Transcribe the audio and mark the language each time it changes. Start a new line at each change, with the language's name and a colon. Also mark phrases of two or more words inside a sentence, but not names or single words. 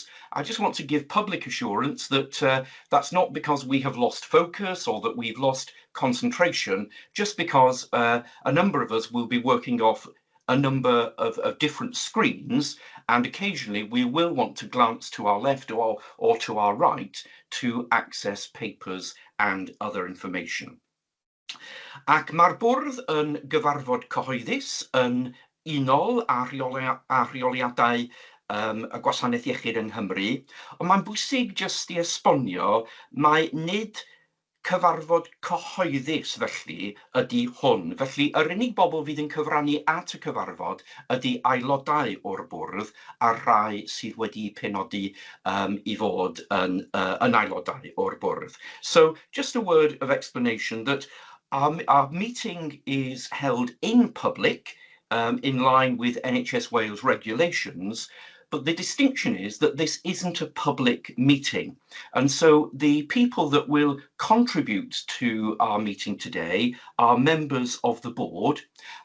English: I just want to give public assurance that that's not because we have lost focus or that we've lost concentration, just because a number of us will be working off a number of different screens, and occasionally we will want to glance to our left or to our right to access papers and other information.
Welsh: Ac mae'r bwrdd yn gyfarfod cyhoeddus yn unol a rheoliadau y Gwasanaeth Iechyd yng Nghymru, ond mae'n bwysig jyst I esbonio mai nid cyfarfod cyhoeddus felly ydy hwn. Felly yr unig bobl fydd yn cyfrannu at y cyfarfod ydy aelodau o'r bwrdd a'r rhai sydd wedi penodi I fod yn aelodau o'r bwrdd.
English: So just a word of explanation that our meeting is held in public in line with NHS Wales regulations, but the distinction is that this isn't a public meeting. And so the people that will contribute to our meeting today are members of the board.